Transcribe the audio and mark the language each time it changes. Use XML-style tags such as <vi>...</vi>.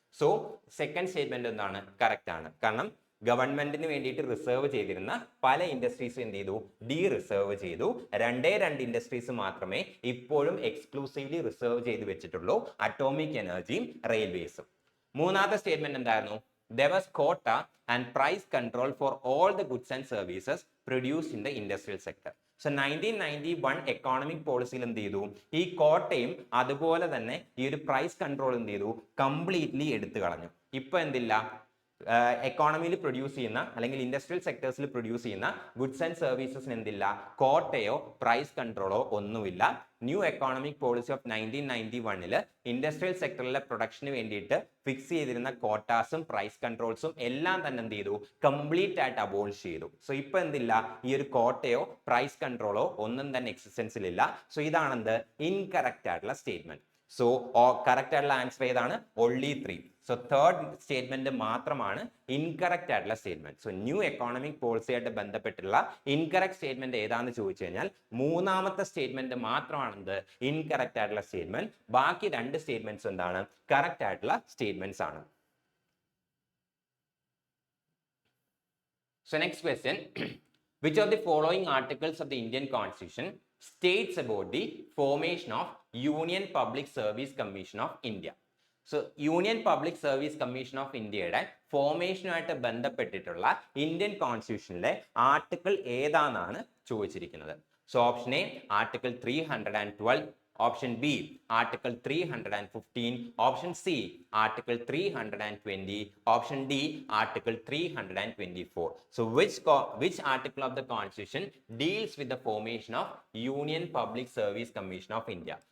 <ml>So second statement എന്താണ്? Correct ആണ്. കാരണം ഗവൺമെന്റിന് വേണ്ടിയിട്ട് റിസർവ് ചെയ്തിരുന്ന പല ഇൻഡസ്ട്രീസും എന്ത് ചെയ്തു? ഡി റിസർവ് ചെയ്തു. 2 ഇൻഡസ്ട്രീസ് മാത്രമേ ഇപ്പോഴും എക്സ്ക്ലൂസീവ്ലി റിസർവ് ചെയ്ത് വെച്ചിട്ടുള്ളൂ, അറ്റോമിക് എനർജിയും റെയിൽവേസും. മൂന്നാമത്തെ സ്റ്റേറ്റ്മെന്റ് എന്തായിരുന്നു?</ml> <en>There was quota and price control for all the goods and services produced in the industrial sector.</en> <ml>So 1991 economic പോളിസിയിൽ എന്ത് ചെയ്തു? ഈ കോട്ടയും അതുപോലെ തന്നെ ഈ ഒരു പ്രൈസ് കൺട്രോൾ എന്ത് ചെയ്തു? കംപ്ലീറ്റ്ലി എടുത്തു കളഞ്ഞു. ഇപ്പൊ എന്തില്ല? എക്കോണമിയിൽ പ്രൊഡ്യൂസ് ചെയ്യുന്ന അല്ലെങ്കിൽ ഇൻഡസ്ട്രിയൽ സെക്ടേഴ്സിൽ പ്രൊഡ്യൂസ് ചെയ്യുന്ന ഗുഡ്സ് ആൻഡ് സർവീസസിന് എന്തില്ല, കോട്ടയോ പ്രൈസ് കൺട്രോളോ ഒന്നുമില്ല. New economic policy of 1991 industrial സെക്ടറിലെ production വേണ്ടിയിട്ട് ഫിക്സ് ചെയ്തിരുന്ന കോട്ടാസും പ്രൈസ് കൺട്രോൾസും എല്ലാം തന്നെ എന്ത് ചെയ്തു, കംപ്ലീറ്റ് ആയിട്ട് അബോളിഷ് ചെയ്തു. സോ ഇപ്പൊ എന്തില്ല, ഈ ഒരു കോട്ടയോ പ്രൈസ് കൺട്രോളോ ഒന്നും തന്നെ എക്സിസ്റ്റൻസിലില്ല. സോ ഇതാണെന്ത്, ഇൻകറക്റ്റ് ആയിട്ടുള്ള സ്റ്റേറ്റ്മെന്റ്. സോ കറക്റ്റ് ആയിട്ടുള്ള ആൻസർ ഏതാണ്, only 3. സോ തേർഡ് സ്റ്റേറ്റ്മെന്റ് മാത്രമാണ് ഇൻകറക്റ്റ് ആയിട്ടുള്ള statement. So new economic policy ആയിട്ട് ബന്ധപ്പെട്ടുള്ള ഇൻകറക്റ്റ് സ്റ്റേറ്റ്മെന്റ് ഏതാണെന്ന് ചോദിച്ചു കഴിഞ്ഞാൽ മൂന്നാമത്തെ സ്റ്റേറ്റ്മെന്റ് മാത്രമാണെന്ത്, ഇൻകറക്റ്റ് ആയിട്ടുള്ള സ്റ്റേറ്റ്മെന്റ്. ബാക്കി രണ്ട് സ്റ്റേറ്റ്മെന്റ്സ് എന്താണ്, കറക്റ്റ് ആയിട്ടുള്ള സ്റ്റേറ്റ്മെന്റ്സ് ആണ്.</ml> <en>So next question, which of the following articles of the Indian Constitution states about the formation of Union Public Service Commission of India?</en> <ml>So Union Public Service Commission of India'യുടെ ഫോർമേഷനുമായിട്ട് ബന്ധപ്പെട്ടിട്ടുള്ള Indian കോൺസ്റ്റിറ്റ്യൂഷനിലെ article ഏതാണെന്നാണ് ചോദിച്ചിരിക്കുന്നത്.</ml> <en>So option A article 312, option B article 315, option C article 320, option D article 324. So which article of the constitution deals with the formation of Union Public Service Commission of India?</en>